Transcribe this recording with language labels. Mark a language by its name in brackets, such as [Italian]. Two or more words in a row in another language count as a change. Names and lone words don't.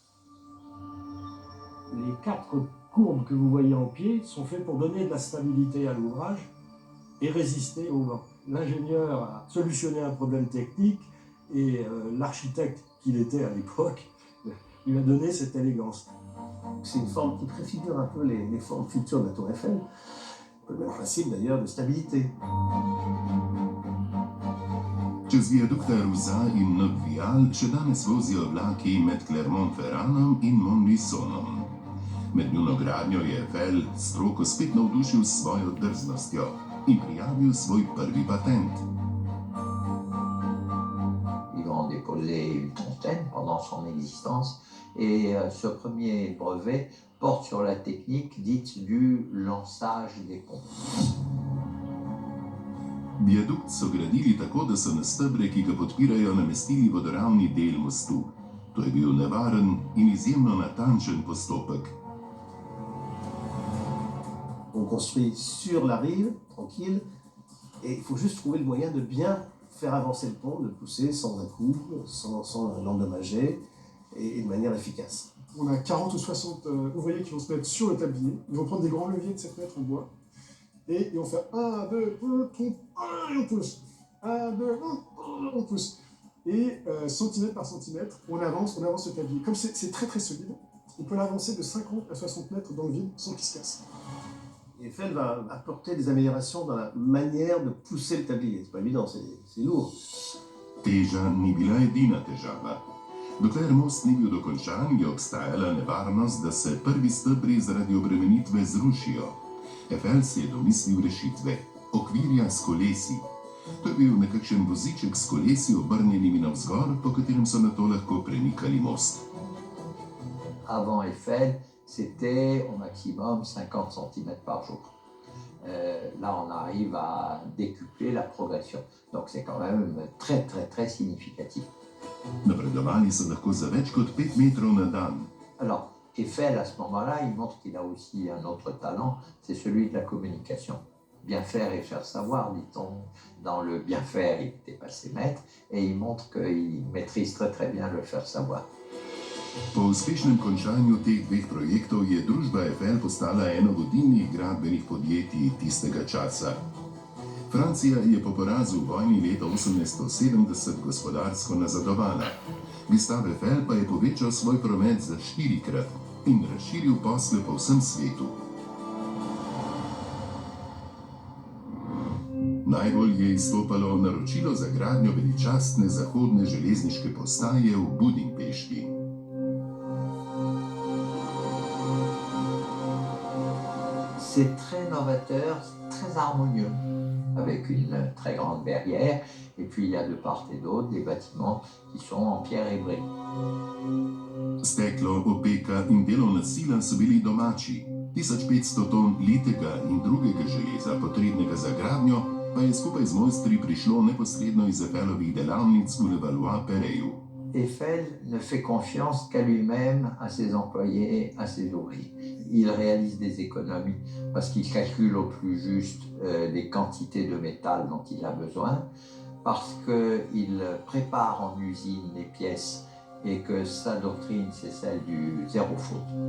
[French] Les 4 courbes que vous voyez en pied sont faites pour donner de la stabilité à l'ouvrage et résister au vent. L'ingénieur a solutionné un problème technique et l'architecte qu'il était à l'époque lui a donné cette élégance. C'est une forme qui préfigure un peu les formes futures de la tour Eiffel. Le même principe d'ailleurs de stabilité. [Slovenian] Čez viadukta Ruza in Nogvial še danes vozijo vlaki med Clermont-Ferranom in Montluçonom. Med njuno gradnjo je Eiffel stroko spet navdušil s svojo drznostjo in prijavil svoj prvi patent. [French] Ils vont déposer une trentaine pendant son existence et ce premier brevet porte sur la technique dite du lançage des ponts. [Slovenian] Viadukt so gradili tako, da so na stebre, ki ga podpirajo, namestili vodoravni del mostu. To je bil nevaren in izjemno natančen postopek. [French] On construit sur la rive, tranquille, et il faut juste trouver le moyen de bien faire avancer le pont, de le pousser sans un-coup, sans l'endommager, et de manière efficace. On a 40 ou 60 ouvriers qui vont se mettre sur le tablier. Ils vont prendre des grands leviers de 7 mètres en bois. Et ils vont faire 1, 2, 1, et on pousse. 1, 2, 1, on pousse. Et centimètre par centimètre, on avance le tablier. Comme c'est très très solide, on peut l'avancer de 50 à 60 mètres dans le vide sans qu'il se casse. Eiffel va apporter des améliorations dans la manière de pousser le tablier. C'est pas évident, c'est lourd. [Slovenian] Teža ni bila edina težava. Dokler most ni bil dokončan, je obstajala nevarnost, da se prvi stebri zaradi obremenitve zrušijo. Eiffel si je domislil rešitve. Okvirja s kolesi. To je bil nekakšen voziček s kolesi obrnjenimi navzgor, po katerem so nato lahko premikali most. [French] Avant Eiffel, c'était au maximum 50 cm par jour. Là, on arrive à décupler la progression. Donc c'est quand même très, très, très significatif. [Slovenian] Napredovali so lahko za več kot 5 metrov na dan. [French] Alors, Eiffel, à ce moment-là, il montre qu'il a aussi un autre talent, c'est celui de la communication. Bien faire et faire savoir, dit-on. Dans le bien faire, il était passé maître, et il montre qu'il maîtrise très, très bien le faire savoir. [Slovenian] Po uspešnem končanju teh 2 projektov je družba Eiffel postala eno vodilnih gradbenih podjetij tistega časa. Francija je po porazu v vojni leta 1870 gospodarsko nazadovala. Gustave Eiffel pa je povečal svoj promet za 4-krat in razširil posle po vsem svetu. Najbolj je izstopalo naročilo za gradnjo veličastne zahodne železniške postaje v Budimpešti. [French] C'est très novateur, très harmonieux, avec une très grande verrière, et puis il y a de part et d'autre des bâtiments qui sont en pierre et brique. [Slovenian] Steklo, opeka in delovna sila so bili domači. 1500 ton litega in drugega železa, potrebnega za gradnjo, pa je skupaj z mojstri prišlo neposredno iz Eiffelovih delavnic v Levallois-Perreju. [French] Eiffel ne fait confiance qu'à lui-même, à ses employés, à ses ouvriers. Il réalise des économies parce qu'il calcule au plus juste les quantités de métal dont il a besoin, parce qu'il prépare en usine les pièces et que sa doctrine, c'est celle du zéro faute.